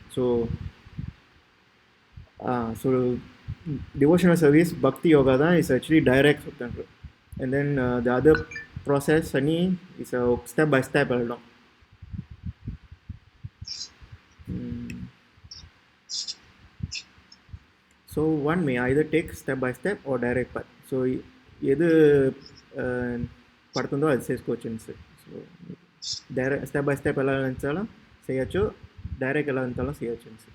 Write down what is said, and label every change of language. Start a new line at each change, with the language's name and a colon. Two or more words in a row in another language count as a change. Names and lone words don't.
English: So devotional service bhakti yoga da is actually direct, and then the other process is a step by step along. So one may either take step by step or direct path.
Telugu: So ఏది పడుతుందో అది చేసుకోవచ్చు. సో
English: direct step by step
Telugu: ఎలా అంచాలో చేయొచ్చు, డైరెక్ట్ ఎలా అంచాలో చేయొచ్చు.